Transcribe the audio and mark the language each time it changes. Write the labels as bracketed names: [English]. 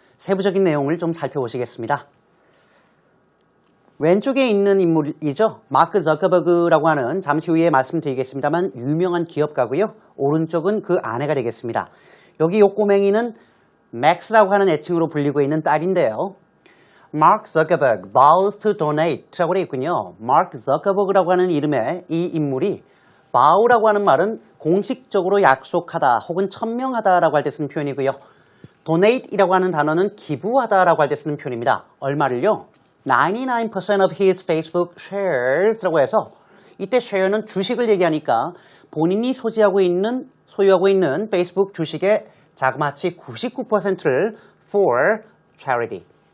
[Korean] 세부적인 내용을 좀 살펴보시겠습니다. 왼쪽에 있는 인물이죠. 마크 저커버그라고 하는 잠시 후에 말씀드리겠습니다만 유명한 기업가고요. 오른쪽은 그 아내가 되겠습니다. 여기 요 꼬맹이는 맥스라고 하는 애칭으로 불리고 있는 딸인데요. [English] Mark Zuckerberg vows to donate [Korean] 라고 되어 있군요. 마크 저커버그라고 하는 이름의 이 인물이 vow라고 하는 말은 공식적으로 약속하다 혹은 천명하다라고 할 때 쓰는 표현이고요. donate이라고 하는 단어는 기부하다라고 할 때 쓰는 표현입니다. 얼마를요? [English] 99% of his Facebook shares [Korean] 라고 해서 이때 share는 주식을 얘기하니까 본인이 소유하고 있는 페이스북 주식의 자그마치 99%를 [English] for charity.